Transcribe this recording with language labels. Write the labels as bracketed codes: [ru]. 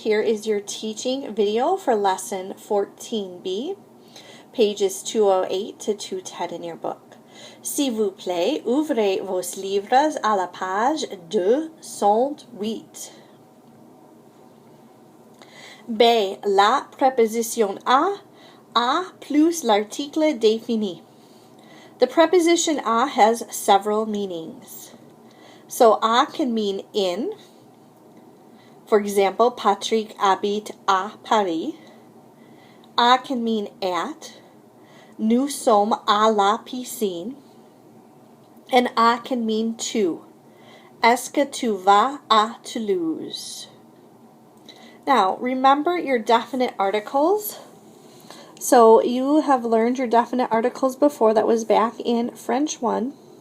[en] Here is your teaching video for lesson 14b, pages 208 to 210 in your book. [fr] S'il vous plaît, ouvrez vos livres à la page 208. B. La préposition a plus l'article défini. [en] The preposition a has several meanings. So a can mean in. For example, [fr] Patrick habite à Paris. [en] A can mean at. [fr] Nous sommes à la piscine. [en] And a can mean to. [fr] Est-ce que tu vas à Toulouse? [en] Now, remember your definite articles. So you have learned your definite articles before. That was back in French 1.